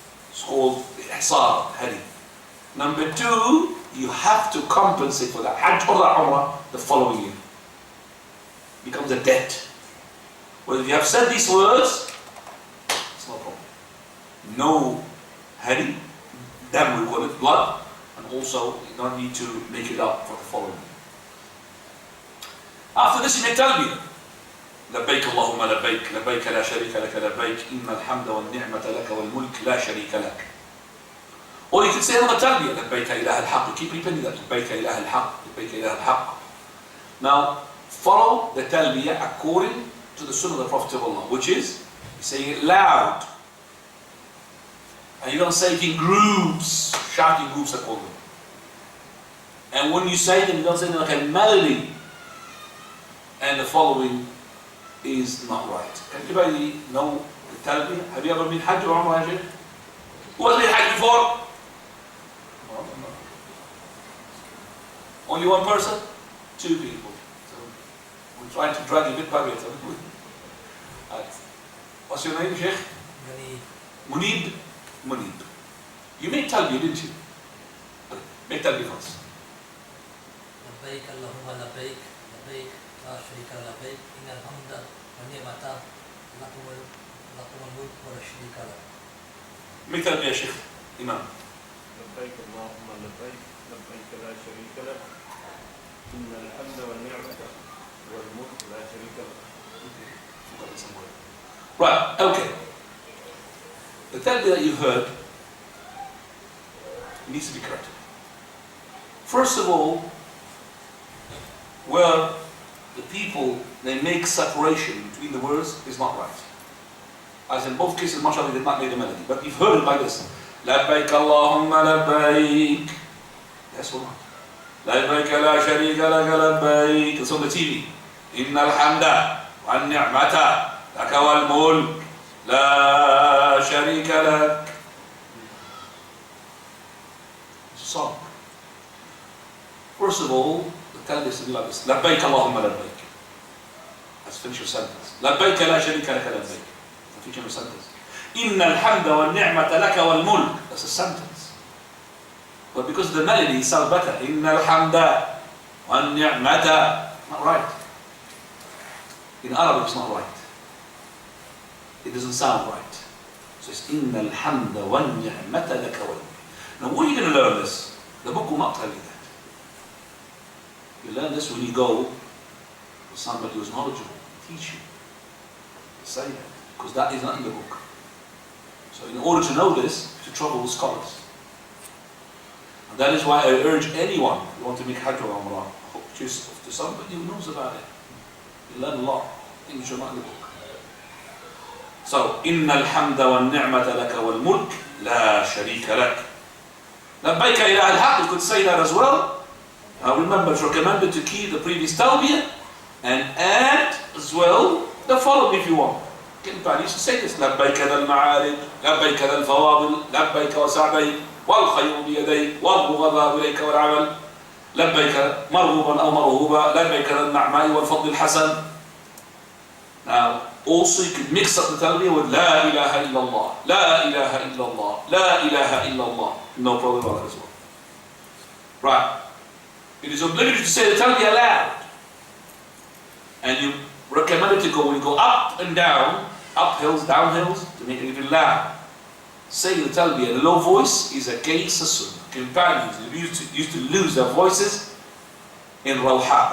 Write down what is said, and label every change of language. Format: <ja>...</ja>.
<en>It's called ihsar, hadi. Number two, you have to compensate for that Hajj or that Umrah the following year. It becomes a debt. Well, if you have said these words, it's no problem. No hadi, then we call it blood, and also you don't need to make it up for the following year. After this, you make talbiyah.</en> <ar>لبيك اللهم لبيك لبيك لا شريك لك لبيك إن الحمد والنعمة لك والملك لا شريك لك.</ar> <en>Or you could say another talbiyah,</en> <ar>لبيك إله الحق.</ar> <en>You keep repeating that.</en> <ar>لبيك إله الحق لبيك إله الحق.</ar> <en>Now follow the talbiyah according to the Sunnah of the Prophet of Allah, which is saying it loud, and you don't say it in groups, shouting groups I call them. And when you say them, you don't say them like a melody. And the following is not right. Can anybody know the talbiyah? Have you ever been Hajj or Umrah? Who has been Hajj before? Only one person? Two people. So we're trying to drag you bit by bit. What's your name, Sheikh? Munib. Munib. You made talbiyah, didn't you? Make talbiyah first.</en> <ar>لبيك اللهم لبيك لبيك لا شريك لبيك إن الحمد والنعمة لكم الملك ولا شريك لك.</ar> <en>Make talbiyah</en> <ar>يا شيخ إمام. لبيك اللهم لبيك لبيك لا شريك لك إن الحمد والنعمة والملك لا شريك لك.</ar> <en>Right, okay. The talbiyah that you heard needs to be corrected. First of all, where the people, they make separation between the words is not right. As in both cases, mashallah, they did not make the melody. But you've heard it like this.</en> <ar>لبيك اللهم لبيك.</ar> <en>That's all right.</en> <ar>لبيك لا شريك لك لبيك.</ar> <en>It's on the TV.</en> <ar>إن الحمد والنعمة لك والملك لا شريك لك.</ar> <en>It's a song. First of all, the talbiyah is like this.</en> <ar>لبيك اللهم لبيك.</ar> <en>Let's finish your sentence.</en> <ar>لبيك لا شريك لك لبيك.</ar> <en>Finish your sentence.</en> <ar>إن الحمد والنعمة لك والملك.</ar> <en>That's a sentence. But because the melody sounds better.</en> <ar>إن الحمد والنعمة.</ar> <en>Not right. In Arabic it's not right. It doesn't sound right. So it's</en> <ar>إن الحمد والنعمة لك والملك.</ar> <en>Now where are you going to learn this? The book will not tell you that. You learn this when you go with somebody who's knowledgeable, teach you. Say that. Because that is not in the book. So in order to know this, you have to trouble with scholars. And that is why I urge anyone who wants to make Hajj or Umrah, just to somebody who knows about it. You learn a lot. Things which are not in the book.</en> <ar>So, إِنَّ الْحَمْدَ وَالنِّعْمَةَ لَكَ وَالْمُلْكَ لَا شَرِيكَ لَكَ. لَبَّيْكَ إِلَهَ الْحَقِّ.</ar> <en>You could say that as well. Remember, it's recommended to keep the previous talbiyah and add as well the following if you want. Can used to say this.</en> <ar>لبيك ذا المعارج لبيك ذا الفواضل لبيك وسعديك والخير بيديك والبغضاء إليك والعمل لبيك مرغوبا أو مرهوبا لبيك ذا النعماء والفضل الحسن.</ar> <en>Now, also you could mix up the talbiyah with</en> <ar>لا إله إلا الله لا إله إلا الله لا إله إلا الله.</ar> <en>No problem about that as well. Right. It is obligatory to say the talbiyah loud. And you recommend it to go when you go up and down, up hills, down hills, to make it even loud. Saying the talbiyah in a low voice is against the sunnah. Companions used to lose their voices in Rawha.</en>